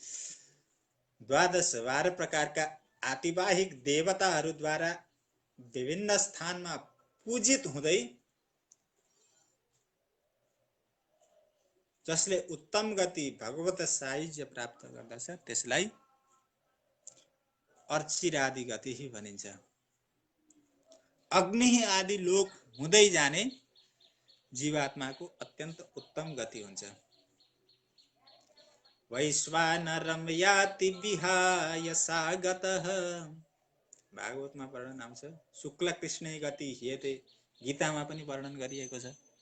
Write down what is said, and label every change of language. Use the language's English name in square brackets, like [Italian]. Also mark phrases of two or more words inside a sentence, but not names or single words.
[Nepali] 12 प्रकारका आतिवाहिक देवताहरूद्वारा विभिन्न स्थानमा पूजित हुँदै जसले उत्तम गति भगवत सायुज्य प्राप्त गर्दछ त्यसलाई अर्चिरादि गति भनिन्छ। अग्नि आदि लोक हुँदै जाने जीवात्माको अत्यन्त उत्तम गति हुन्छ। [Sanskrit] वैश्वानरं याति विहाय सागतः [Nepali] भागवतमा वर्णन आउँछ। [Sanskrit] शुक्ल कृष्ण गति हेते [Nepali] गीतामा पनि वर्णन गरिएको छ।